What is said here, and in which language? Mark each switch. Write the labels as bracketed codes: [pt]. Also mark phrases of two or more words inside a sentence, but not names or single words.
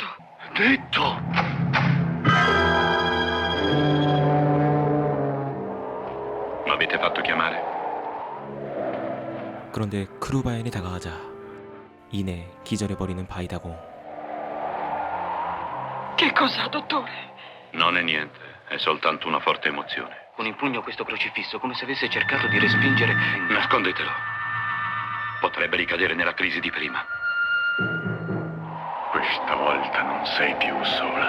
[it] Detto! M'avete fatto chiamare? [ko] 그런데 크루바얀이 다가가자 이내 기절해버리는 바이다공. [it] Che cos'ha, dottore? Non è niente, è soltanto una forte emozione. Con in pugno questo crocifisso, come se avesse cercato di respingere... Nascondetelo. Potrebbe ricadere nella crisi di prima. Questa volta non sei più sola.